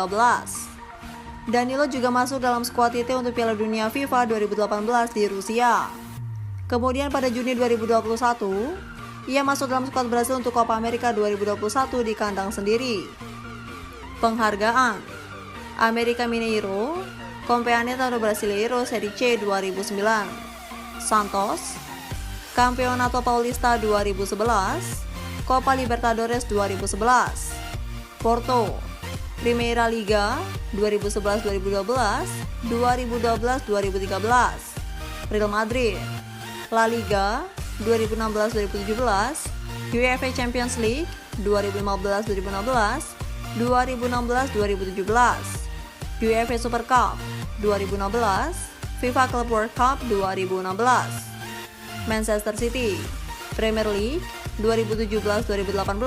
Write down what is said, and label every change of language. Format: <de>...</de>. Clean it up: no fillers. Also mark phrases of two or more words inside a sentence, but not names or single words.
<id>Danilo juga masuk dalam skuad IT untuk Piala Dunia FIFA 2018 di Rusia. Kemudian pada Juni 2021, ia masuk dalam skuad Brasil untuk Copa America 2021 di kandang sendiri. Penghargaan América Mineiro, Campeonato Brasileiro Serie C 2009, Santos, Campeonato Paulista 2011, Copa Libertadores 2011, Porto, Primeira Liga 2011-2012, 2012-2013, Real Madrid, La Liga 2016-2017, UEFA Champions League 2015-2016, 2016-2017, UEFA Super Cup 2016, FIFA Club World Cup 2016, Manchester City, Premier League 2017-2018,</id>